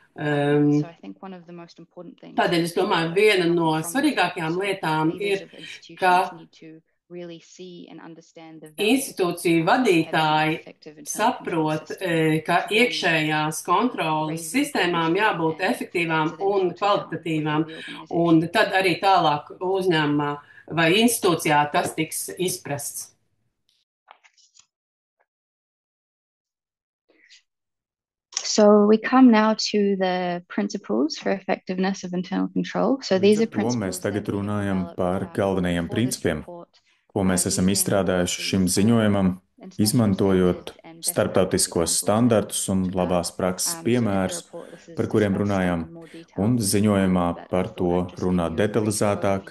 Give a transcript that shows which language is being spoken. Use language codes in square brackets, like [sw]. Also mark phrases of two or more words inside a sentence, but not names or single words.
[lv] Tādēļ es domāju, viena no svarīgākajām lietām ir, ka institūciju vadītāji saprot, ka iekšējās kontrolas sistēmām jābūt efektīvām un kvalitatīvām, un tad arī tālāk uzņēmumā vai institūcijā tas tiks izprasts. [en] So we come now to the principles for effectiveness of internal control. So these are principles. [lv] Mēs tagad runājam par galvenajiem principiem, ko mēs esam izstrādājuši šim ziņojumam, izmantojot starptautiskos standartus un labās prakses piemērus, par kuriem runājām, un ziņojumā par to runā detalizētāk.